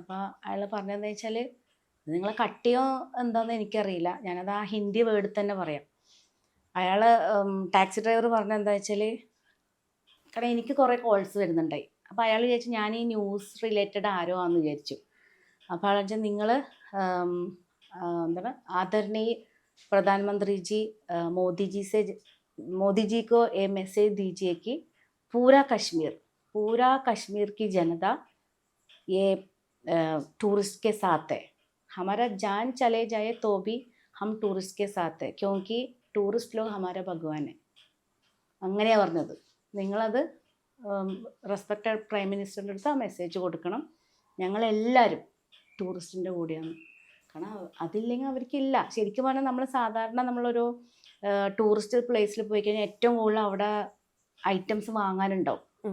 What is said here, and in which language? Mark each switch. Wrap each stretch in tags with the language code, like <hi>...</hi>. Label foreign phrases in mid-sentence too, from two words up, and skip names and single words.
<ml>അപ്പോൾ അയാൾ പറഞ്ഞതെന്ന് വെച്ചാൽ നിങ്ങൾ കട്ടിയോ എന്താണെന്ന് എനിക്കറിയില്ല, ഞാനത് ആ</ml> <en>Hindi word</en> <ml>തന്നെ പറയാം. അയാൾ</ml> <en>taxi driver</en> <ml>പറഞ്ഞത് എന്താ വെച്ചാൽ, കാരണം എനിക്ക് കുറേ കോൾസ് വരുന്നുണ്ടായി. അപ്പോൾ അയാൾ വിചാരിച്ചു ഞാൻ ഈ</ml> <en>news related</en> <ml>ആരോ ആണെന്ന് വിചാരിച്ചു. അപ്പോൾ അയാൾ വെച്ചാൽ നിങ്ങൾ എന്താണ്</ml> <hi>ആദരണീയ प्रधानमंत्री जी मोदी जी को ये मैसेज दीजिए कि पूरा कश्मीर की जनता ये टूरिस्ट के साथ है, हमारा जान चले जाए तो भी हम टूरिस्ट के साथ है, क्योंकि टूरिस्ट लोग हमारे भगवान है.</hi> <ml>അങ്ങനെയാണ് പറഞ്ഞത്. നിങ്ങളത്</ml> <en>respected prime minister's</en> <ml>അടുത്ത് ആ മെസ്സേജ് കൊടുക്കണം, ഞങ്ങളെല്ലാവരും ടൂറിസ്റ്റിൻ്റെ കൂടെയാണ്. കാരണം അതില്ലെങ്കിൽ അവർക്കില്ല. ശരിക്കും പറഞ്ഞാൽ നമ്മൾ സാധാരണ നമ്മളൊരു</ml> <en>tourist place</en> <ml>പോയി കഴിഞ്ഞാൽ ഏറ്റവും കൂടുതൽ അവിടെ ഐറ്റംസ് വാങ്ങാനുണ്ടാവും.</ml>